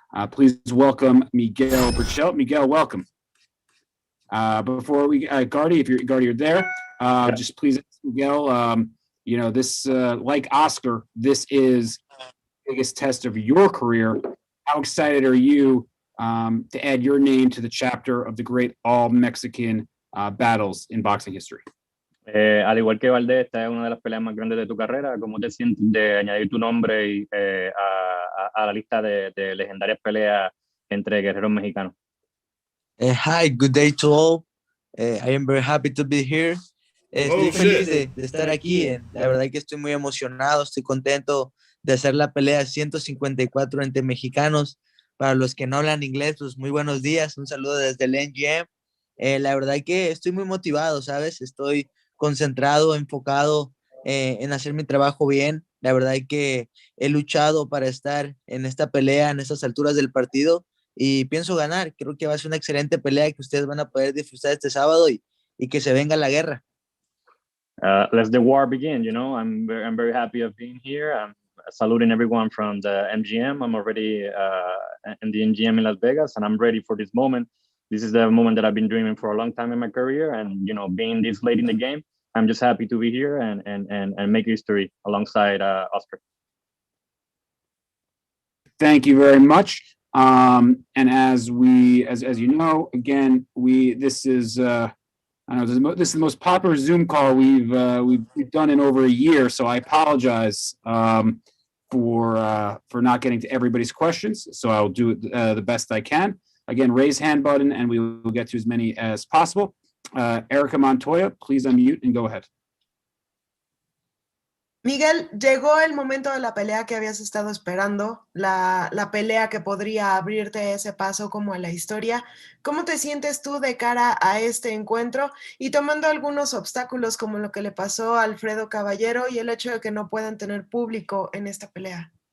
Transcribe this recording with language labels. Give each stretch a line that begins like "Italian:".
English: Please welcome Miguel Berchelt. Miguel, welcome. Before we, Gardy, if you're there, just please ask Miguel, you know, this, like Oscar, this is the biggest test of your career. How excited are you to add your name to the chapter of the great all-Mexican battles in boxing history?
Spanish: Al igual que Valdez, esta es una de las peleas más grandes de tu carrera. ¿Cómo te sientes de añadir tu nombre a la lista de legendarias peleas entre guerreros mexicanos?
English: Hi, good day to all. I am very happy to be here.
Spanish: Estoy feliz de estar aquí. La verdad que estoy muy emocionado, estoy contento de hacer la pelea 154 entre mexicanos. Para los que no hablan inglés, pues muy buenos días. Un saludo desde el MGM. La verdad que estoy muy motivado, ¿sabes? Estoy concentrado, enfocado en hacer mi trabajo bien. La verdad que he luchado para estar en esta pelea, en estas alturas del partido, y pienso ganar. Creo que va a ser una excelente pelea que ustedes van a poder disfrutar este sábado y que se venga la guerra.
English: Let the war begin. You know, I'm very happy of being here. I'm saluting everyone from the MGM. I'm already in the MGM in Las Vegas, and I'm ready for this moment. This is the moment that I've been dreaming for a long time in my career, and you know, being this late in the game, I'm just happy to be here and make history alongside Oscar. Thank you very much. And as you know, again, this is this is the most popular Zoom call we've done in over a year. So I apologize for not getting to everybody's questions. So I'll do it the best I can. Again, raise hand button, and we will get to as many as possible. Erica Montoya, please unmute and go ahead.
Spanish: Miguel, llegó el momento de la pelea que habías estado esperando, la pelea que podría abrirte ese paso como a la historia. ¿Cómo te sientes tú de cara a este encuentro y tomando algunos obstáculos como lo que le pasó a Alfredo Caballero y el hecho de que no puedan tener público en esta pelea?